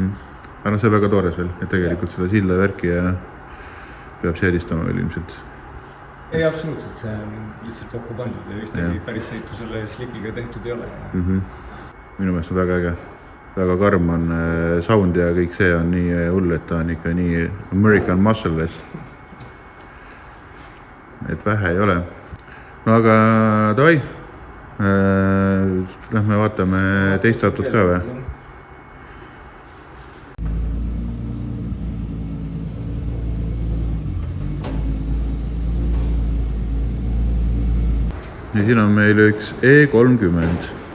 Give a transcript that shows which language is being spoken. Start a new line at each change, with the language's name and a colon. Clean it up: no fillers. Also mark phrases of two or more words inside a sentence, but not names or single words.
Estonian: Aga see on väga toores veel, et tegelikult seda silla värki ja peab seadistama veel ilmselt. Ei, absoluutselt. See on lihtsalt kokku pandud ja ühtegi päris sõitu selle slikiga tehtud ei ole. Minu meelest on väga äge. Väga karm on sound ja kõik see on nii hull, et ta on ikka nii
English: American muscle-less.
Estonian: Et vähe ei ole. No aga davai, lähme vaatame teist autot ka või? Ja siin on meil üks E30.